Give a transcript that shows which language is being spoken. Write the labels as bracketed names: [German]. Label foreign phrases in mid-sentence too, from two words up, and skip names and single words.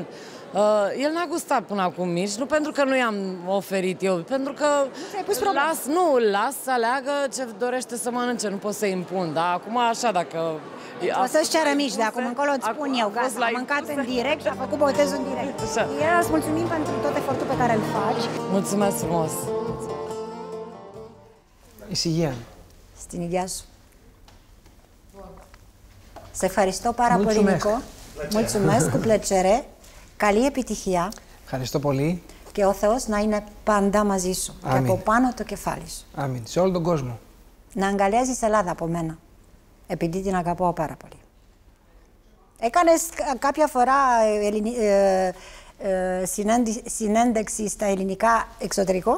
[Romanian] El n-a gustat până acum mici, nu pentru că nu i-am oferit eu, pentru că îl las să aleagă ce dorește să mănânce, nu pot să-i impun, dar acum așa dacă... O să-ți ceară mici de acum încolo, îți spun eu, gata, a mâncat în direct și a făcut botezul în direct. Iar îți mulțumim pentru tot efortul pe care îl faci. Mulțumesc frumos! [Greek] Ησυχία. Στην υγεία σου. Σε ευχαριστώ πάρα πολύ, Νίκο. [Romanian] Mulțumesc, cu plăcere. [Greek] Καλή επιτυχία. Ευχαριστώ πολύ. Και ο Θεός να είναι πάντα μαζί σου. Και από πάνω το κεφάλι σου. Αμήν. Σε όλο τον κόσμο. Να αγκαλιάζεις Ελλάδα από μένα. Επειδή την αγαπάω πάρα πολύ. Έκανες κάποια φορά συνέντευξη στα ελληνικά εξωτερικό?